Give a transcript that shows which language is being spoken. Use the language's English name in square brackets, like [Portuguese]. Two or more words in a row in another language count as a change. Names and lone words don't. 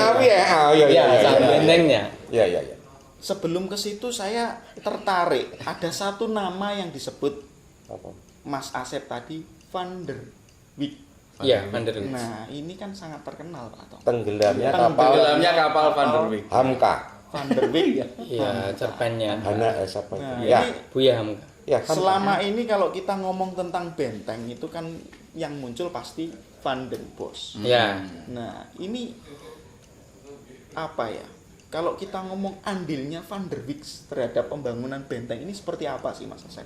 [Indonesian] Ngawi ya. Oh, iya, Iya, sama bentengnya. Ya, ya, ya. Sebelum ke situ saya tertarik. Ada satu nama yang disebut Apa? Mas Asep tadi, Van der Wijk. Iya, Van der Wijk. Nah, ini kan sangat terkenal, Pak Tom. Tenggelamnya tenggelamnya kapal Van der Wijk. Hamka. Van der Wijk. Iya, cerpennya. Hana siapa itu? Nah, Ya, ini Buya Hamka. ya. Hamka. selama ini kalau kita ngomong tentang benteng itu kan yang muncul pasti Van den Bosch. Ya. Nah, ini apa ya? Kalau kita ngomong andilnya Van der Wijk terhadap pembangunan benteng ini seperti apa sih, Mas Asep?